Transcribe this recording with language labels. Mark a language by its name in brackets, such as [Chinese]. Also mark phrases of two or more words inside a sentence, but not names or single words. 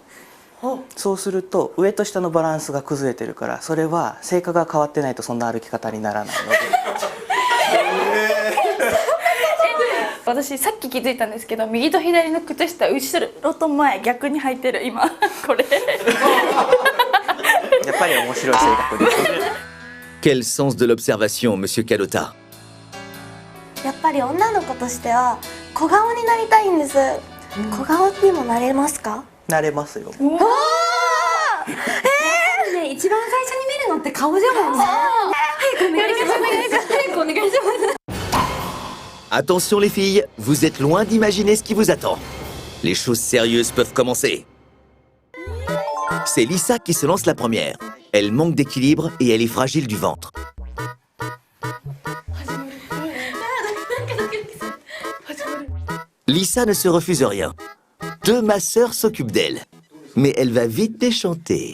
[Japanese] そうすると上と下のバランスが崩れてるから、それは性格が変わってないとそんな歩き方にならないので。私さっき気づいたんですけど、右と左の靴下後ろと前逆に履いてる今これ。やっぱり面白い性格です。 [French] quel sens de l'observation, Monsieur Kadota. [Japanese] やっぱり女の子としては小顔になりたいんです。小顔にもなれますか？なれますよ。ね、一番最初に見るのって顔じゃもんね。早くお願いします。早くお願いします。 [French] Attention les filles, vous êtes loin d'imaginer ce qui vous attend. Les choses sérieuses peuvent commencer. C'est Lisa qui se lance la première. Elle manque d'équilibre et elle est fragile du ventre. Lisa ne se refuse rien. Deux masseurs s'occupent d'elle. Mais elle va vite déchanter.